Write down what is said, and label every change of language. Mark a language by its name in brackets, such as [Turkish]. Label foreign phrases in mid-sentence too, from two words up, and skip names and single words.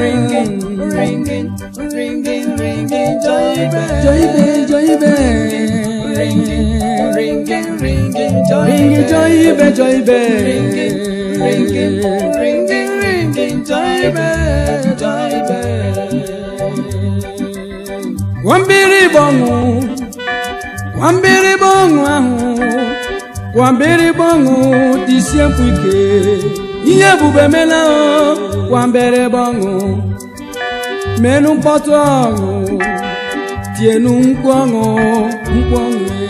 [English] Ringing, ringing, ringing, ringing, joy bell. Joy bell, joy bell. Ringing, ringing, ringing, joy Ring it, bell. joy bell, joy bell. Ringing, ringing, ringing, ringing, joy bell, joy bell. [Igbo] Kwa mgbịrịgba ọṅụ, kwa mgbịrịgba ọṅụ ahụ, kwa mgbịrịgba ọṅụ, tisie mkpu ike. Ihe ebube emela o, kwa mgbịrịgba ọṅụ. Menụ mkpọtụ ọṅụ, tienụ mkpu ọṅụ, mkpu ọṅụ.